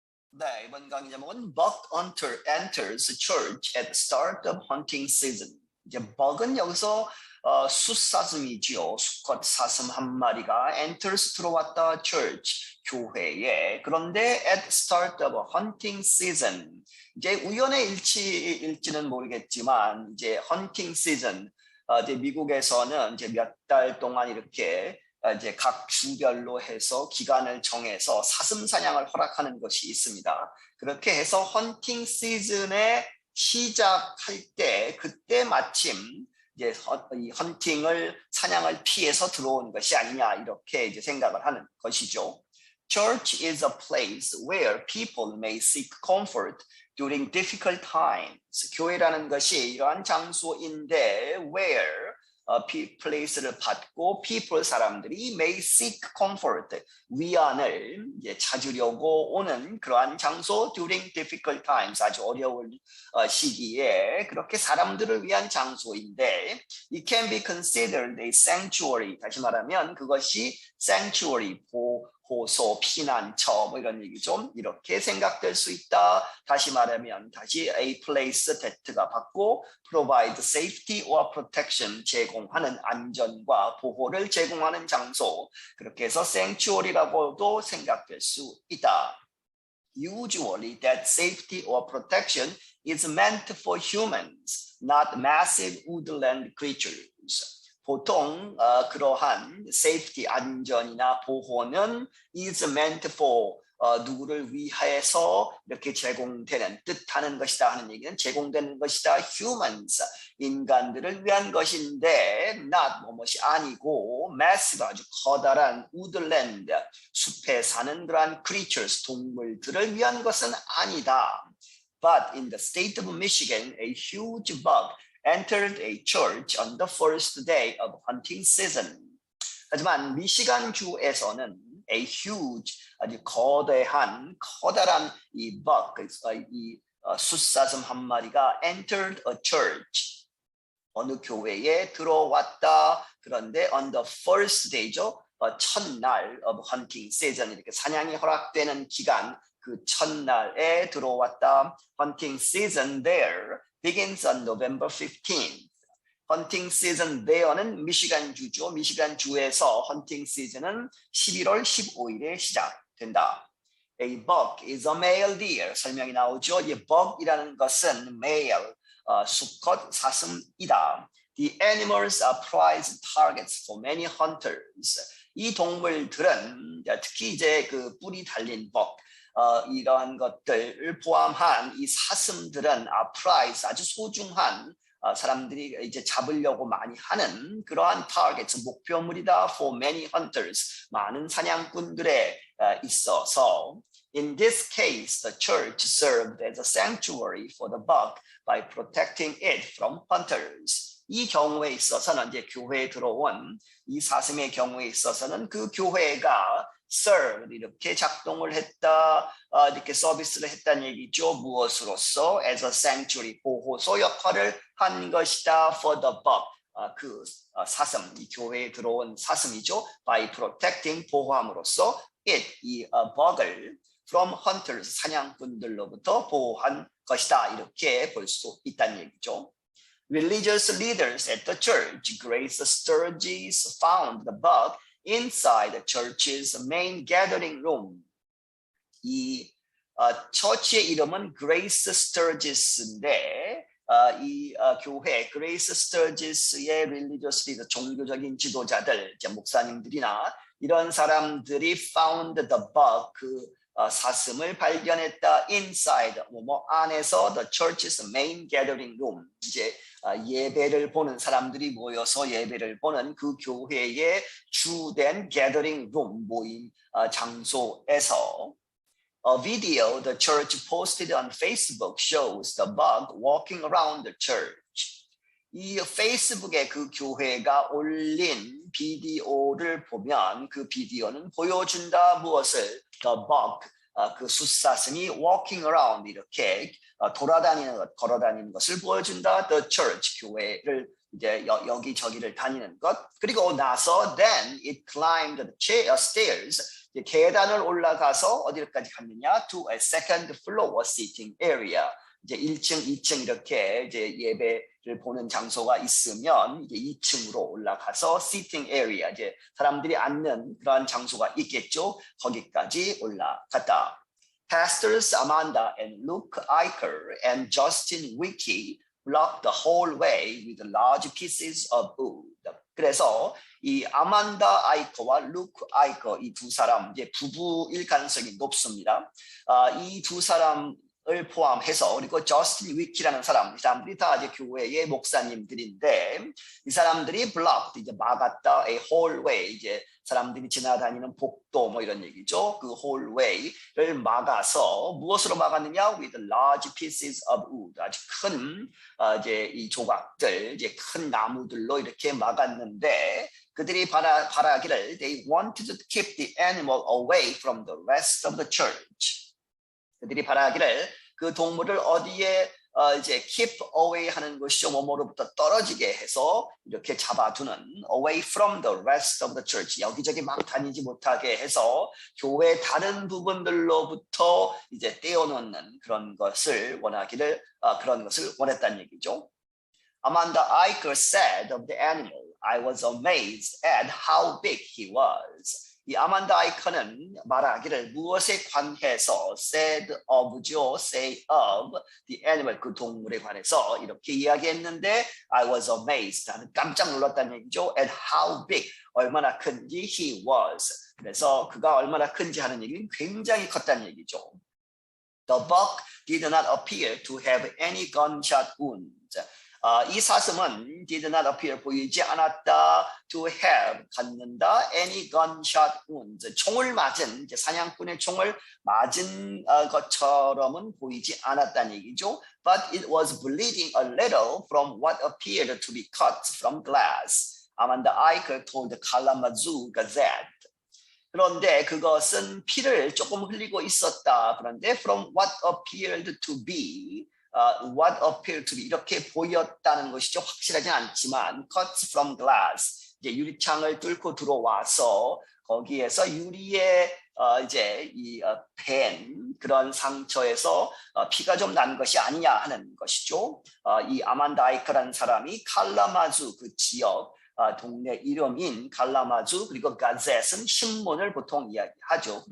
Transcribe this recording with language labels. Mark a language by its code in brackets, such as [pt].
[ko] 네, 이번 강의 제목은 [en] Buck Hunter enters church at the start of hunting season. [ko] 이제 Buck은 여기서 숫사슴이지요. 수컷 사슴 한 마리가 enters 들어왔다 church 교회에. 그런데 [en] at the start of hunting season. [ko] 이제 우연의 일치일지는 모르겠지만 이제 hunting season. 이제 미국에서는 이제 몇 달 동안 이렇게 이제 각 주별로 해서 기간을 정해서 사슴 사냥을 허락하는 것이 있습니다. 그렇게 해서 헌팅 시즌에 시작할 때 그때 마침 이제 이 헌팅을 사냥을 피해서 들어온 것이 아니냐 이렇게 이제 생각을 하는 것이죠. [en] Church is a place where people may seek comfort during difficult times. [ko] 교회라는 것이 이러한 장소인데 where place를 받고 people 사람들이 may seek comfort 위안을 이제 찾으려고 오는 그러한 장소 during difficult times 아주 어려운 시기에 그렇게 사람들을 위한 장소인데 [en] it can be considered a sanctuary [ko] 다시 말하면 그것이 sanctuary 보호소 피난처 뭐 이런 얘기죠. 이렇게 생각될 수 있다. 다시 말하면 다시 a place that가 받고 provide safety or protection 제공하는 안전과 보호를 제공하는 장소 그렇게 해서 sanctuary라고도 생각될 수 있다. [en] Usually that safety or protection is meant for humans, not massive woodland creatures. [ko] 보통 그러한 safety 안전이나 보호는 is meant for 누구를 위해서 이렇게 제공되는 뜻하는 것이다 하는 얘기는 제공되는 것이다 humans 인간들을 위한 것인데 not 뭐뭇이 아니고 massive 아주 커다란 woodland 숲에 사는 그러한 creatures 동물들을 위한 것은 아니다. [en] But in the state of Michigan, a huge bug entered a church on the first day of hunting season. [ko] 하지만 미시간주에서는 a huge 아주 거대한 커다란 이 bug 이 숫사슴 한 마리가 entered a church 어느 교회에 들어왔다. [en] 그런데 on the first day죠. [ko] 첫날 of hunting season 이렇게 사냥이 허락되는 기간 그 첫날에 들어왔다. [en] hunting season there begins on November 15th. [ko] 헌팅 시즌 there는 미시간 주죠. 미시간 주에서 헌팅 시즌은 11월 15일에 시작된다. [en] A buck is a male deer. [ko] 설명이 나오죠. 이 buck이라는 것은 male, 수컷 사슴이다. [en] The animals are prized targets for many hunters. [ko] 이 동물들은 특히 이제 그 뿔이 달린 buck, 이러한 것들을 포함한 이 사슴들은 prize 아주 소중한 사람들이 이제 잡으려고 많이 하는 그러한 targets 목표물이다 for many hunters 많은 사냥꾼들에 있어서 [en] in this case the church served as a sanctuary for the buck by protecting it from hunters. [ko] 이 경우에 있어서는 이제 교회에 들어온 이 사슴의 경우에 있어서는 그 교회가 serve 이렇게 작동을 했다 이렇게 서비스를 했다는 얘기죠. 무엇으로서 as a sanctuary 보호소 역할을 한 것이다 for the buck 그 사슴 이 교회에 들어온 사슴이죠. by protecting 보호함으로써 it 이 buck을 from hunters 사냥꾼들로부터 보호한 것이다 이렇게 볼 수 있다는 얘기죠. [en] Religious leaders at the church, Grace Sturgis, found the buck inside the church's main gathering room. [ko] 이 처치의 이름은 Grace Sturgis인데 이 교회 Grace Sturgis의 religious leader, 종교적인 지도자들, 이제 목사님들이나 이런 사람들이 found the buck, 그 사슴을 발견했다 inside 뭐 안에서 the church's main gathering room. 이제 예배를 보는 사람들이 모여서 예배를 보는 그 교회의 주된 gathering room 모임 장소에서 [en] A video the church posted on Facebook shows the buck walking around the church. [ko] 이 페이스북에 그 교회가 올린 비디오를 보면 그 비디오는 보여준다 무엇을? The buck, 그 숫사슴이 walking around 이렇게 돌아다니는 것, 걸어다니는 것을 보여준다. The church, 교회를 이제 여기저기를 다니는 것. 그리고 나서 [en] then it climbed the stairs [ko] 계단을 올라가서 어디까지 갔느냐? [en] To a second floor seating area. [ko] 이제 1층, 2층 이렇게 이제 예배를 보는 장소가 있으면 이제 2층으로 올라가서 sitting area, 이제 사람들이 앉는 그런 장소가 있겠죠. 거기까지 올라갔다. [en] Pastors Amanda and Luke Eicher and Justin Wiki blocked the whole way with large pieces of wood. [ko] 그래서 이 아만다 아이커와 루크 아이커 이 두 사람 이제 부부일 가능성이 높습니다. 이 두 사람을 포함해서 그리고 저스틴 위키라는 사람, 이 사람들이 다 이제 교회의 목사님들인데 이 사람들이 blocked 이제 막았다, a whole way 이제 사람들이 지나다니는 복도 뭐 이런 얘기죠. 그 hallway를 막아서 무엇으로 막았느냐? [en] With large pieces of wood. [ko] 아주 큰 이제 이 조각들, 이제 큰 나무들로 이렇게 막았는데 그들이 바라기를 [en] they wanted to keep the animal away from the rest of the church. [ko] 그들이 바라기를 그 동물을 어디에 이제 keep away 하는 것이죠. 뭐뭐로부터 떨어지게 해서 이렇게 잡아두는 away from the rest of the church. 여기저기 막 다니지 못하게 해서 교회 다른 부분들로부터 이제 떼어놓는 그런 것을 원하기를 그런 것을 원했다는 얘기죠. [en] Amanda Eicher said of the animal, I was amazed at how big he was. [ko] 이 아만다 아이커는 말하기를 무엇에 관해서 said of죠, say of the animal 그 동물에 관해서 이렇게 이야기했는데 I was amazed 나는 깜짝 놀랐다는 얘기죠. at how big 얼마나 큰지 he was 그래서 그가 얼마나 큰지 하는 얘기는 굉장히 컸다는 얘기죠. [en] The buck did not appear to have any gunshot wounds. [ko] 이 사슴은 did not appear 보이지 않았다 to have 갖는다 any gunshot wounds 총을 맞은 이제 사냥꾼의 총을 맞은 것처럼은 보이지 않았다는 얘기죠. [en] But it was bleeding a little from what appeared to be cut from glass. Amanda Eicher told the Kalamazoo Gazette. [ko] 그런데 그것은 피를 조금 흘리고 있었다. 그런데 from what appeared to be what appeared to be 이렇게 보였다는 것이죠. 확실하진 않지만 cuts from glass 이제 유리창을 뚫고 들어와서 거기에서 유리에 이제 이 팬 그런 상처에서 피가 좀 난 것이 아니냐 하는 것이죠. 이 아만다 아이커라는 사람이 칼라마주 그 지역 동네 이름인 칼라마주 그리고 가젯은 신문을 보통 이야기하죠.